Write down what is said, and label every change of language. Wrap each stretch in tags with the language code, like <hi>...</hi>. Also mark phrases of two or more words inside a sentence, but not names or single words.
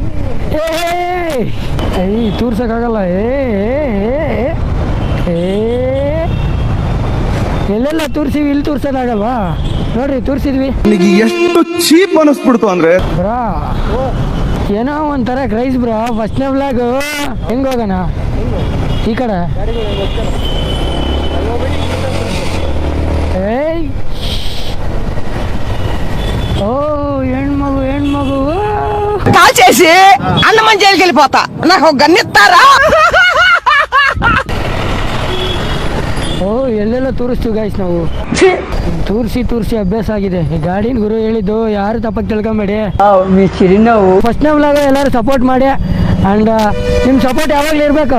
<kn>ತೋರ್ಸೋಕ್ಕಾಗಲ್ಲ. ಎಲ್ಲೆಲ್ಲ ತೋರಿಸಿವಿ, ಇಲ್ಲಿ ತೋರ್ಸೋದಾಗಲ್ವಾ? ನೋಡ್ರಿ, ತೋರಿಸಿದ್ವಿ. ಎಷ್ಟು ಚೀಪ್ ಅನಿಸ್ಬಿಡ್ತು ಅಂದ್ರೆ ಬ್ರಾ, ಏನೋ ಒಂಥರ ಕ್ರೈಸ್ ಬ್ರಾ. ಫಸ್ಟ್ನೇ ವ್ಲಾಗು ಹೆಂಗೆ ಹೋಗೋಣ? ಈ ಕಡೆ ఓ ಹೆಣ್ಮಗು</kn> <te>కాల్ చేసి అన్నమని జైలుకి వెళ్ళిపోతా. నాకు ఒక గన్ ఇస్తారా?</te> <kn>ಓ ಎಲ್ಲೆಲ್ಲ ತೋರಿಸ್ತೀವಿ ಗೈಸ್ ನಾವು. ತೋರಿಸಿ ಅಭ್ಯಾಸ ಆಗಿದೆ. ಈ ಗಾಡಿನ ಗುರು ಹೇಳಿದ್ದು ಯಾರು ತಪ್ಪಾಗಿ ತಿಳ್ಕೊಂಬೇಡಿ. ನಾವು ಫಸ್ಟ್ನೇ ವ್ಲಾಗ ಎಲ್ಲರೂ ಸಪೋರ್ಟ್ ಮಾಡಿ. ಆ್ಯಂಡ್ ನಿಮ್ಮ ಸಪೋರ್ಟ್ ಯಾವಾಗಲೂ ಇರಬೇಕು.</kn>